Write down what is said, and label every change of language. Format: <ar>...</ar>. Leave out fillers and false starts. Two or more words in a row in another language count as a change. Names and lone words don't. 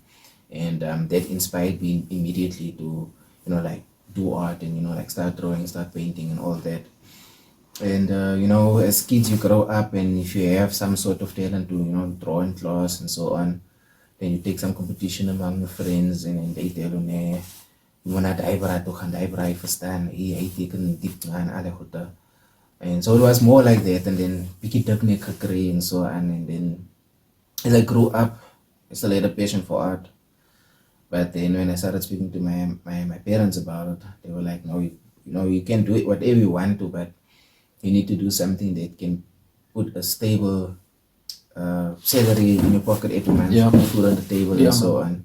<en>And that inspired me immediately to, like, do art and, like, start drawing, start painting and all that. And, as kids, you grow up, and if you have some sort of talent to, draw in class and so on, then you take some competition among your friends, and then they tell you, you want to</en> <af>die verstaan, hy teken diep en alle goede.</af> <en>And so it was more like that, and then</en> <af>bietjie diknek gekry</af> <en>and so on. And then as I grew up, I still had a passion for art. But then when I started speaking to my parents about it, they were like, no, you can do it whatever you want to, but you need to do something that can put a stable salary in your pocket every month, put food on the table and so on.</en>